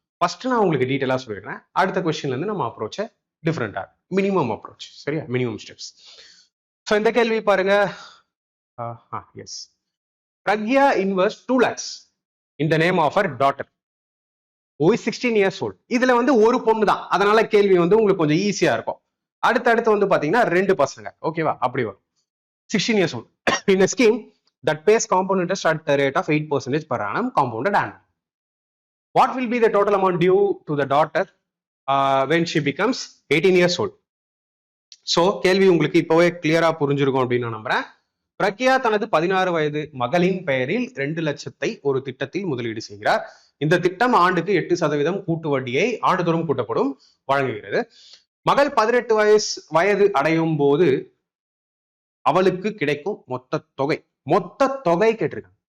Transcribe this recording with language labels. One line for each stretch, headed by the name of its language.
Tamil: First நான் உங்களுக்கு டீட்டெயிலா சொல்லிடுறேன். அடுத்த கொஸ்டின்ல இருந்து நம்ம அப்ரோச்சை டிஃப்ரெண்டா, மினிமம் அப்ரோச், சரியா? Minimum steps. ஸோ இந்த கேள்வி பாருங்க.
English: Yes, Pragya invest 2 lakhs in the name of her daughter who is 16 years old.
Tamil: இதுல வந்து ஒரு பொண்ணு தான், அதனால கேள்வி வந்து உங்களுக்கு கொஞ்சம் ஈஸியா இருக்கும். அடுத்து வந்து பாத்தீங்கன்னா 2 பசங்க, ஓகேவா? அப்படி வரும்.
English: 16 years old in a scheme that pays compound interest at the rate of 8% per annum compounded annually. What will be the total amount due to the daughter when she becomes 18 years old?
Tamil: So கேள்வி உங்களுக்கு இப்பவே கிளியரா புரிஞ்சிருக்கும் அப்படின்னு நான் நம்புறேன். பிரக்யா தனது 16 வயது மகளின் பெயரில் 2 லட்சத்தை ஒரு திட்டத்தில் முதலீடு செய்கிறார். இந்த திட்டம் ஆண்டுக்கு 8% கூட்டு வட்டியை ஆண்டுதோறும் கூட்டப்படும் வழங்குகிறது. மகள் 18 வயது அடையும் போது அவளுக்கு கிடைக்கும் மொத்த தொகை கேட்டிருக்காங்க.